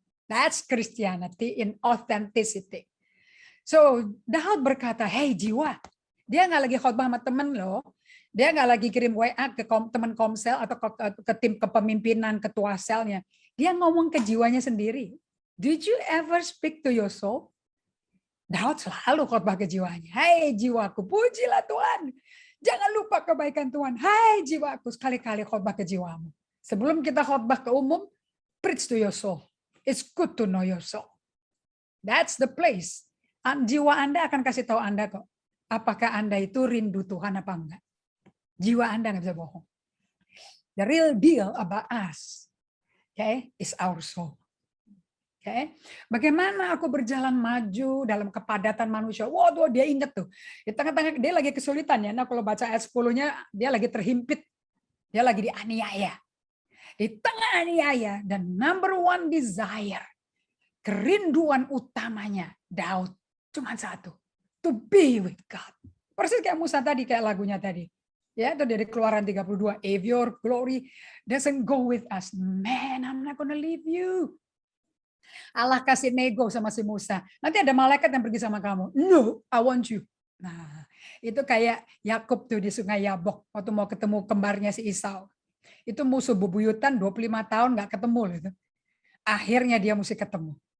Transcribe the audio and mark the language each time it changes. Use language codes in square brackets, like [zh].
[en] That's Christianity in authenticity. [id] So Daud berkata, hey jiwa, dia nggak lagi khotbah sama temen loh. Dia nggak lagi kirim WA ke teman komsel atau ke tim kepemimpinan ketua selnya. Dia ngomong ke jiwanya sendiri. [en] Did you ever speak to your soul? [id] Daud selalu khotbah ke jiwanya. Hai jiwaku, pujilah Tuhan. Jangan lupa kebaikan Tuhan. Hai jiwaku, sekali-kali khotbah ke jiwamu. Sebelum kita khotbah ke umum, [en] preach to your soul. It's good to know your soul. That's the place. [id] Jiwa Anda akan kasih tahu Anda kok. Apakah Anda itu rindu Tuhan apa enggak? Jiwa Anda nggak bisa bohong. [en] The real deal about us, okay, is our soul. [id] Okay. Bagaimana aku berjalan maju dalam kepadatan manusia? Waduh, dia ingat tuh. Di tengah-tengah dia lagi kesulitan ya. Nah, kalau baca ayat 10-nya, dia lagi terhimpit. Dia lagi dianiaya. Di tengah aniaya dan [en] number one desire, [id] kerinduan utamanya Daud Cuma satu. [en] To be with God. [id] Persis kayak Musa tadi, kayak lagunya tadi. Ya, itu dari Keluaran 32. [en] If your glory doesn't go with us, man, I'm not gonna leave you. [id] Allah kasih nego sama si Musa. Nanti ada malaikat yang pergi sama kamu. [en] No, I want you. [id] Nah, itu kayak Yakub tuh di Sungai Yabok waktu mau ketemu kembarnya si Esau. Itu musuh bebuyutan 25 tahun nggak ketemu gitu. Akhirnya dia mesti ketemu.